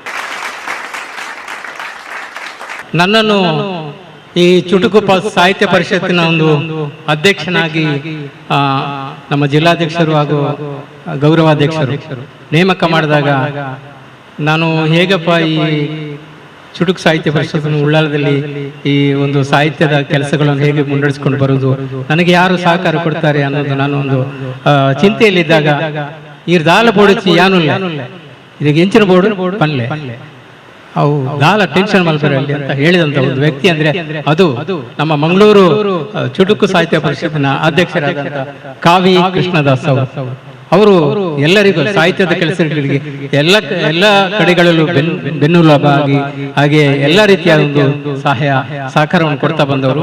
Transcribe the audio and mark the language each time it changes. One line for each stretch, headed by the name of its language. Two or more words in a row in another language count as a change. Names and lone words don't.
Kannada: ನನ್ನನ್ನು ಈ ಚುಟುಕು ಸಾಹಿತ್ಯ ಪರಿಷತ್ತಿನ ಒಂದು ಅಧ್ಯಕ್ಷನಾಗಿ ನಮ್ಮ ಜಿಲ್ಲಾಧ್ಯಕ್ಷರು ಹಾಗೂ ಗೌರವಾಧ್ಯಕ್ಷರು ನೇಮಕ ಮಾಡಿದಾಗ ನಾನು ಹೇಗಪ್ಪ ಈ ಚುಟುಕು ಸಾಹಿತ್ಯ ಪರಿಷತ್ತನ್ನು ಉಳ್ಳಾಲದಲ್ಲಿ ಈ ಒಂದು ಸಾಹಿತ್ಯದ ಕೆಲಸಗಳನ್ನು ಹೇಗೆ ಮುನ್ನಡೆಸ್ಕೊಂಡು ಬರುವುದು, ನನಗೆ ಯಾರು ಸಹಕಾರ ಕೊಡ್ತಾರೆ ಅನ್ನೋದು ನಾನು ಒಂದು ಚಿಂತೆಯಲ್ಲಿದ್ದಾಗ,
Tulu: ಈ ದಾಲ ಬೋಡಿಸಿ ಯಾನು ಇದಕ್ಕೆ ಹೆಂಚಿನ ಬೋರ್ಡು ಪನ್ಲೆ ಅವು ದಾಲ ಟೆನ್ಷನ್ ಮಲ್ಬರಲ್ಲಿ
Kannada: ಅಂತ ಹೇಳಿದಂತ ಒಂದು ವ್ಯಕ್ತಿ ಅಂದ್ರೆ ಅದು ನಮ್ಮ ಮಂಗಳೂರು ಚುಟುಕು ಸಾಹಿತ್ಯ ಪರಿಷತ್ತಿನ ಅಧ್ಯಕ್ಷರಾದಂತ ಕಾವಿ ಕೃಷ್ಣದಾಸ್ ಅವರು. ಅವರು ಎಲ್ಲರಿಗೂ ಸಾಹಿತ್ಯದ ಕೆಲಸಗಳಿಗೆ ಎಲ್ಲ ಕಡೆಗಳಲ್ಲೂ ಬೆನ್ನೆಲುಬಾಗಿ ಹಾಗೆ ಎಲ್ಲ ರೀತಿಯ ಒಂದು ಸಹಕಾರವನ್ನು ಕೊಡ್ತಾ ಬಂದವರು.